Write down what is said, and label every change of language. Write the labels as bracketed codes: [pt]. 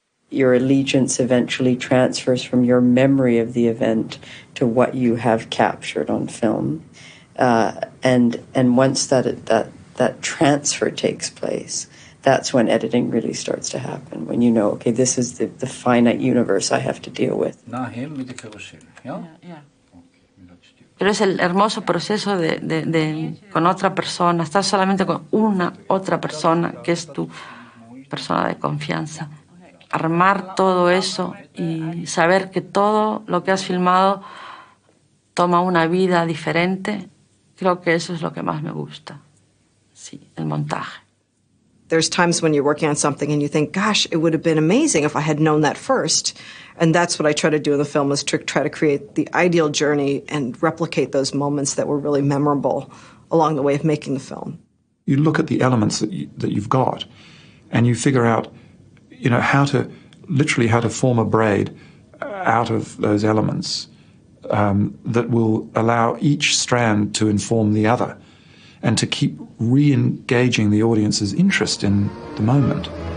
[en] Your allegiance eventually transfers from your memory of the event to what you have captured on film. And once that transfer takes place, that's when editing really starts to happen, when you know, okay, this is the finite universe I have to deal with. [es] Pero es el hermoso proceso de con otra persona, estar solamente con una otra persona que es tu persona de confianza. Armar todo eso y saber que todo lo que has filmado toma una vida diferente, creo que eso es lo que más me gusta. Sí, el montaje. [en] There's times when you're working on something and you think, gosh, it would have been amazing if I had known that first. And that's what I try to do in the film, is try to create the ideal journey and replicate those moments that were really memorable along the way of making the film. You look at the elements that you've got and you figure out, you know, how to form a braid out of those elements that will allow each strand to inform the other and to keep re-engaging the audience's interest in the moment.